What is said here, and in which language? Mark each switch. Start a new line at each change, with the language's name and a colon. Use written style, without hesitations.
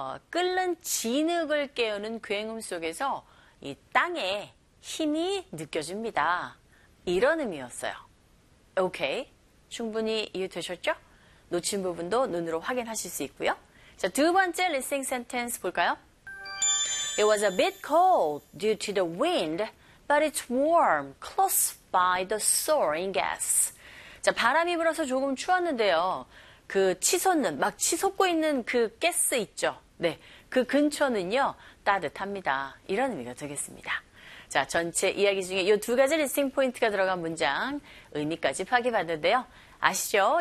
Korean: 끓는 진흙을 깨우는 굉음 속에서 이 땅의 힘이 느껴집니다. 이런 의미였어요. 오케이. 충분히 이해 되셨죠? 놓친 부분도 눈으로 확인하실 수 있고요. 자, 두 번째 리스닝 센텐스 볼까요?
English: It was a bit cold due to the wind, but it's warm close by the soaring gas.
Korean: 자, 바람이 불어서 조금 추웠는데요. 그 치솟는, 막 치솟고 있는 그 가스 있죠? 네. 그 근처는요, 따뜻합니다. 이런 의미가 되겠습니다. 자, 전체 이야기 중에 이두 가지 리스닝 포인트가 들어간 문장, 의미까지 파악해봤는데요. 아시죠?